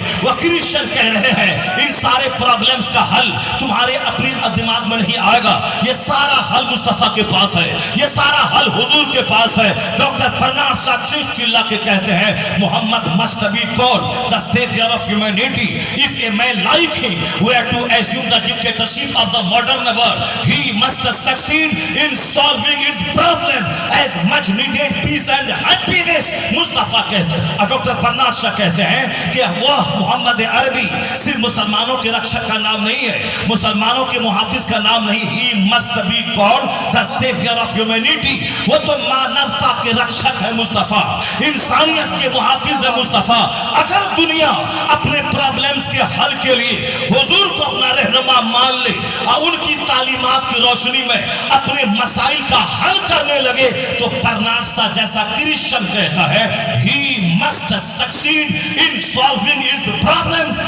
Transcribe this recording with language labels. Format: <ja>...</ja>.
<ur>وہ کرسچن کہہ رہے ہیں ان سارے پرابلمز کا حل تمہارے اپنی دماغ میں نہیں آئے گا، یہ سارا حل مصطفیٰ کے پاس ہے، یہ سارا حل حضور کے پاس ہے۔ ڈاکٹر برنارڈ شاہ چیخ چلا کے کہتے ہیں محمد</ur> <en>must be called the savior of humanity. If a man like him were to assume the dictatorship of the modern world, he must succeed in solving its problem as much needed peace and happiness.</en> <ur>مصطفیٰ کہتے ہیں، doctor Bernard شاہ کہتے ہیں کہ وہ محمد عربی صرف مسلمانوں کے رکشک کا نام نہیں ہے، مسلمانوں کے محافظ کا نام نہیں،</ur> <en>he must be called the savior of humanity.</en> <ur>وہ تو مانوتا کے رکشک ہے مصطفیٰ، انسانیت کے محافظ ہے مصطفیٰ۔ اگر دنیا اپنے پرابلمز کے حل کے لیے حضور کو اپنا رہنما مان لے اور ان کی تعلیمات کی روشنی میں اپنے مسائل کا حل کرنے لگے تو برنارڈ شاہ جیسا کرسچن کہتا ہے</ur> <en>he must succeed in solving its problems.</en>